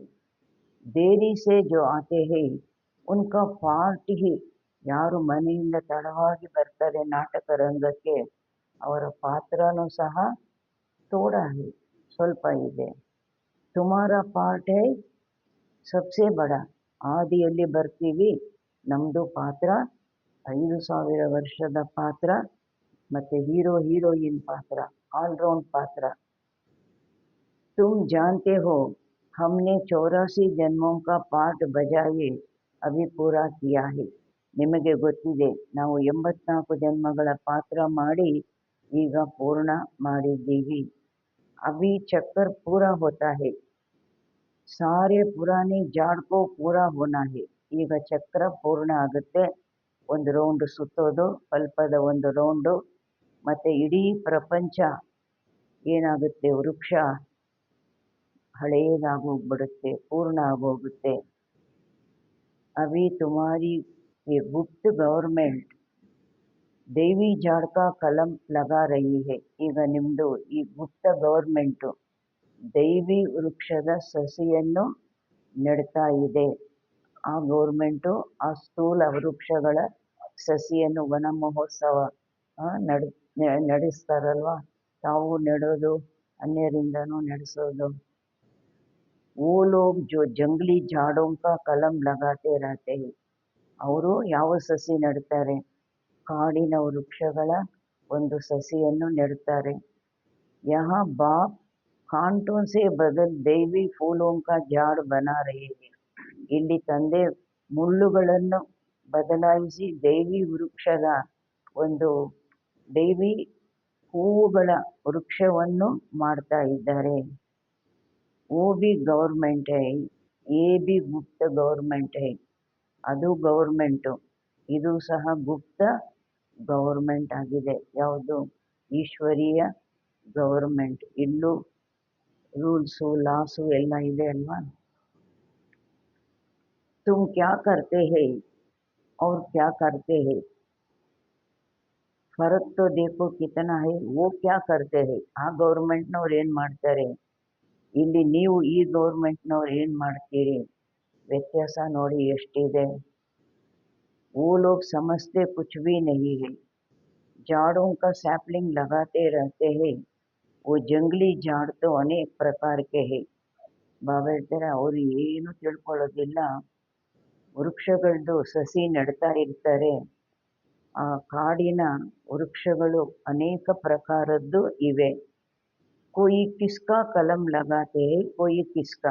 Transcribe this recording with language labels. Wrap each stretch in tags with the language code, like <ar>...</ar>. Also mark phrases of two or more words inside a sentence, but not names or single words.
<hi>देरी से जो आते हैं उनका पार्ट ही,</hi> <kn>ಯಾರು ಮನೆಯಿಂದ ತಡವಾಗಿ ಬರ್ತಾರೆ ನಾಟಕ ರಂಗಕ್ಕೆ ಅವರ ಪಾತ್ರನೂ ಸಹ</kn> <hi>थोड़ा है,</hi> <kn>ಸ್ವಲ್ಪ ಇದೆ।</kn> <hi>तुम्हारा पार्ट है सबसे बड़ा,</hi> <kn>ಆದಿಯಲ್ಲಿ ಬರ್ತೀವಿ, ನಮ್ಮದು ಪಾತ್ರ 5000 ವರ್ಷದ ಪಾತ್ರ, ಮತ್ತು ಹೀರೋಯಿನ್ ಪಾತ್ರ, ಆಲ್ರೌಂಡ್ ಪಾತ್ರ।</kn> <hi>तुम जानते हो हमने 84 जन्मों का पाठ बजाए अभी पूरा किया है।</hi> <kn>ನಿಮಗೆ ಗೊತ್ತಿದೆ ನಾವು 84 ಜನ್ಮಗಳ ಪಾತ್ರ ಮಾಡಿ ಈಗ ಪೂರ್ಣ ಮಾಡಿದ್ದೀವಿ।</kn> <hi>अभी चक्कर पूरा होता है, सारे पुराने जाड़ को पूरा होना है।</hi> <kn>ಈಗ ಚಕ್ರ ಪೂರ್ಣ ಆಗುತ್ತೆ, ಒಂದು ರೌಂಡ್ ಸುತ್ತೋದು, ಕಲ್ಪದ ಒಂದು ರೌಂಡು, ಮತ್ತು ಇಡೀ ಪ್ರಪಂಚ ಏನಾಗುತ್ತೆ, ವೃಕ್ಷ ಹಳೆಯದಾಗೋಗ್ಬಿಡುತ್ತೆ, ಪೂರ್ಣ ಆಗೋಗುತ್ತೆ।</kn> <hi>अभी तुम्हारी ये गुप्त गवर्नमेंट दैवी झाड़ का कलम लगा रही है।</hi> <kn>ಈಗ ನಿಮ್ಮದು ಈ ಗುಪ್ತ ಗೌರ್ಮೆಂಟು ದೈವಿ ವೃಕ್ಷದ ಸಸಿಯನ್ನು ನೆಡ್ತಾ ಇದೆ। ಆ ಗೌರ್ಮೆಂಟು ಆ ಸ್ಥೂಲ ವೃಕ್ಷಗಳ ಸಸಿಯನ್ನು ವನ ಮಹೋತ್ಸವ ನಡೆಸ್ತಾರಲ್ವ, ತಾವು ನೆಡೋದು, ಅನ್ಯರಿಂದನೂ ನಡೆಸೋದು।</kn> <hi>वो लोग जो जंगली झाड़ों का कलम लगाते रहते हैं,</hi> <kn>ಅವರು ಯಾವ ಸಸಿ ನೆಡ್ತಾರೆ, ಕಾಡಿನ ವೃಕ್ಷಗಳ ಒಂದು ಸಸಿಯನ್ನು ನೆಡ್ತಾರೆ।</kn> <hi>यहाँ बाप कांटों से बदल दैवी फूलों का झाड़ बना रहे हैं।</hi> <kn>ಇಲ್ಲಿ ತಂದೆ ಮುಳ್ಳುಗಳನ್ನು ಬದಲಾಯಿಸಿ ದೈವಿ ವೃಕ್ಷದ ಒಂದು ದೈವಿ ಹೂವುಗಳ ವೃಕ್ಷವನ್ನು ಮಾಡ್ತಾ ಇದ್ದಾರೆ।</kn> <hi>वो भी गवर्नमेंट है, ये भी गुप्त गवर्नमेंट है।</hi> <kn>ಅದು ಗೌರ್ಮೆಂಟು, ಇದು ಸಹ ಗುಪ್ತ ಗೌರ್ಮೆಂಟ್ ಆಗಿದೆ। ಯಾವುದು? ಈಶ್ವರೀಯ ಗೌರ್ಮೆಂಟ್। ಇಲ್ಲೂ ರೂಲ್ಸು ಲಾಸು ಎಲ್ಲ ಇದೆ ಅಲ್ವಾ.</kn> <hi>तुम क्या करते हैं और क्या करते हैं, फर्क तो देखो कितना है. वो क्या करते हैं,</hi> <kn>ಆ ಗೌರ್ಮೆಂಟ್ನವ್ರು ಏನು ಮಾಡ್ತಾರೆ, ಇಲ್ಲಿ ನೀವು ಈ ಗೌರ್ಮೆಂಟ್ನವ್ರು ಏನು ಮಾಡ್ತೀರಿ, ವ್ಯತ್ಯಾಸ ನೋಡಿ ಎಷ್ಟಿದೆ.</kn> <hi>वो लोग समझते कुछ भी नहीं है. झाड़ों का सैपलिंग लगाते रहते हैं, वो जंगली झाड़ तो अनेक प्रकार के है.</hi> <kn>ಬಾಬಾ ಹೇಳ್ತಾರೆ ಅವರು ಏನು ತಿಳ್ಕೊಳ್ಳೋದಿಲ್ಲ. ವೃಕ್ಷಗಳದ್ದು ಸಸಿ ನೆಡ್ತಾ ಇರ್ತಾರೆ. ಆ ಕಾಡಿನ ವೃಕ್ಷಗಳು ಅನೇಕ ಪ್ರಕಾರದ್ದು ಇವೆ.</kn> <hi>कोई किसका कलम लगाते हैं, कोई किसका.</hi>